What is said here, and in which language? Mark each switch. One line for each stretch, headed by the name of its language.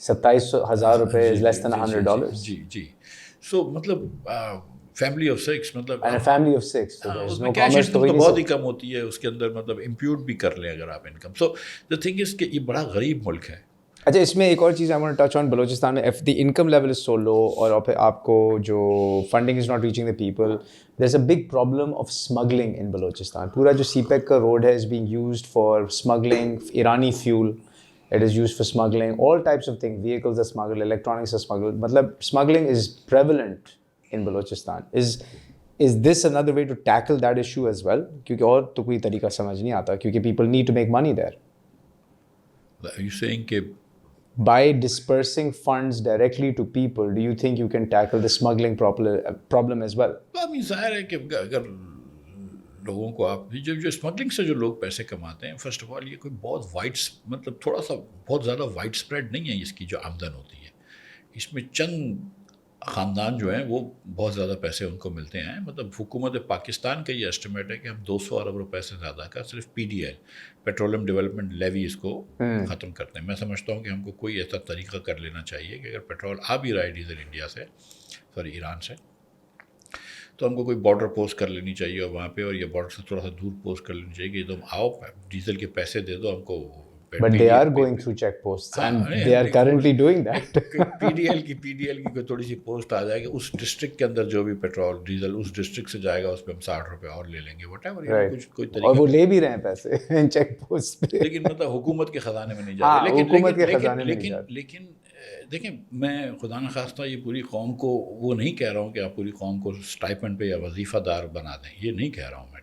English: 27,000 روپے is less than $100.
Urdu: جی. سو مطلب family of 6 مطلب
English: and a family of 6
Urdu: اس میں کیش انکم تو بہت ہی کم ہوتی ہے. اس کے اندر مطلب امپیوٹ بھی کر لیں اگر آپ income.
English: so the thing is
Urdu: کہ یہ بڑا غریب ملک ہے. اچھا اس میں ایک اور چیز
English: I want to touch on.
Urdu: Balochistan میں
English: if the income level is so low
Urdu: اور پھر آپ کو جو
English: Funding is not reaching the people, there's a big problem of smuggling in Balochistan.
Urdu: پورا جو سی پیک کا روڈ ہے
English: is being used for smuggling Irani fuel. It is used for smuggling all types of things. Vehicles are smuggled, electronics are smuggled. مطلب smuggling is prevalent in Balochistan. Is this another way to tackle that issue as well?
Urdu: کیونکہ اور تو کوئی طریقہ سمجھ نہیں آتا کیونکہ
English: people need to make money there. Are you saying کہ by dispersing funds directly to people, do you think you can tackle the smuggling problem as well?
Urdu: ظاہر ہے کہ اگر لوگوں کو آپ جو اسمگلنگ سے جو لوگ پیسے کماتے ہیں، فرسٹ آف آل یہ کوئی بہت مطلب تھوڑا سا بہت زیادہ وائڈ اسپریڈ نہیں ہے اس کی جو آمدن ہوتی ہے. اس میں چند خاندان جو ہیں وہ بہت زیادہ پیسے ان کو ملتے ہیں. مطلب حکومت پاکستان کا یہ اسٹیمیٹ ہے کہ ہم 200 ارب روپے سے زیادہ کا صرف PDL پیٹرولیم ڈیولپمنٹ لیوی اس کو ختم کرتے ہیں. میں سمجھتا ہوں کہ ہم کو کوئی ایسا طریقہ کر لینا چاہیے کہ اگر پیٹرول آ بھی رہا ہے ڈیزل انڈیا سے ایران سے، تو ہم کو کوئی بارڈر پوسٹ کر لینی چاہیے اور وہاں پہ، اور یہ بارڈر سے تھوڑا سا دور پوسٹ کر لینی چاہیے کہ تم آؤ ڈیزل کے پیسے دے دو ہم کو.
English: But they are going through check posts and they are currently doing that.
Urdu: PDL کی کوئی تھوڑی سی پوسٹ آ جائے گی اس ڈسٹرکٹ کے اندر، جو بھی پیٹرول ڈیزل اس ڈسٹرکٹ سے جائے گا اس پہ ہم 60 روپے اور لے لیں گے وٹ ایور. کچھ کوئی طریقہ، اور وہ لے بھی رہے ہیں پیسے چیک پوسٹ پہ، لیکن مطلب حکومت کے خزانے میں نہیں جا رہے. لیکن دیکھیں میں خدا نخواستہ یہ پوری قوم کو وہ نہیں کہہ رہا ہوں کہ آپ پوری قوم کو اسٹائپنڈ پہ یا وظیفہ دار بنا دیں، یہ نہیں کہہ رہا ہوں میں.